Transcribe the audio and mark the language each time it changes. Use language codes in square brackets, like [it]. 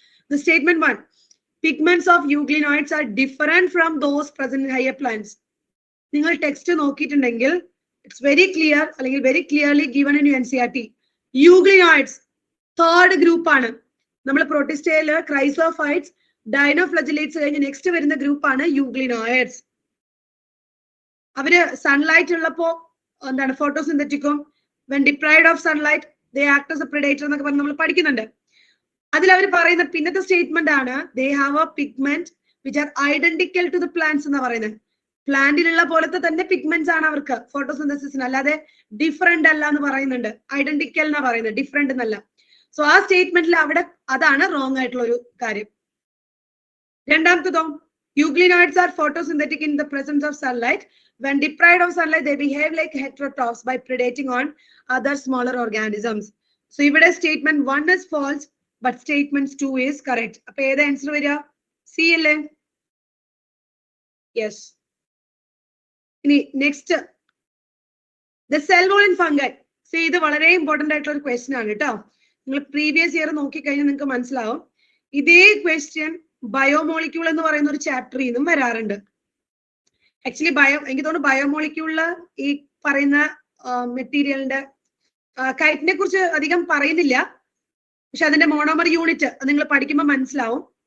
[en] The statement 1, pigments of euglenoids are different from those present in higher plants. [ml] നിങ്ങൾ text നോക്കിയിട്ടുണ്ടെങ്കിൽ [en] it's very clear അല്ലെങ്കിൽ very clearly given in NCERT. [ml] euglenoids third group ആണ്. നമ്മൾ പ്രൊട്ടിസ്റ്റയില് chrysophytes, ഡൈനോഫ്ലജലേറ്റ്സ് കഴിഞ്ഞ് next വരുന്ന group ആണ് euglenoids. അവര് sunlight ഉള്ളപ്പോ എന്താണ് ഫോട്ടോസിന്തറ്റിക്കും, [en] when deprived of sunlight they act as a predator [ml] എന്നൊക്കെ പറഞ്ഞ് നമ്മൾ പഠിക്കുന്നുണ്ട്. അതിൽ അവർ പറയുന്ന പിന്നത്തെ സ്റ്റേറ്റ്മെന്റ് ആണ് [en] they have a pigment which are identical to the plants [ml] എന്ന് പറയുന്നത്. പ്ലാന്റിലുള്ള പോലത്തെ തന്നെ പിഗ്മെന്റ്സ് ആണ് അവർക്ക് ഫോട്ടോസിന്തസിസിന്, അല്ലാതെ ഡിഫറെന്റ് അല്ല എന്ന് പറയുന്നുണ്ട്. ഐഡന്റിക്കൽ എന്നാ പറയുന്നത്, ഡിഫറെന്റ് എന്നല്ല. സോ ആ സ്റ്റേറ്റ്മെന്റിൽ അവിടെ അതാണ് റോങ് ആയിട്ടുള്ള ഒരു കാര്യം. [en] രണ്ടാമത്തതോ, euglenoids are photosynthetic in the presence of sunlight. When deprived of sunlight they behave like heterotrophs by predating on other smaller organisms. So ഇവിടെ statement 1 is false but statement 2 is correct. [ml] അപ്പൊ ഏത് answer വരിക? C അല്ലേ? [en] Yes. ഇനി next, the cell wall in fungi. [ml] So ഇത് വളരെ important ആയിട്ടുള്ള ഒരു ക്വസ്റ്റ്യൻ ആണ് കേട്ടോ. നിങ്ങൾ പ്രീവിയസ് ഇയർ നോക്കിക്കഴിഞ്ഞാൽ നിങ്ങൾക്ക് മനസ്സിലാവും. ഇതേ ക്വസ്റ്റ്യൻ ബയോമോളിക്യൂൾ എന്ന് പറയുന്ന ഒരു ചാപ്റ്ററിൽ നിന്നും വരാറുണ്ട്. ആക്ച്വലി എനിക്ക് തോന്നുന്നു ബയോമോളിക്യൂളില് ഈ പറയുന്ന മെറ്റീരിയലിന്റെ കൈറ്റിനെ കുറിച്ച് അധികം പറയുന്നില്ല, പക്ഷെ അതിന്റെ മോണോമർ യൂണിറ്റ് നിങ്ങൾ പഠിക്കുമ്പോൾ മനസ്സിലാവും.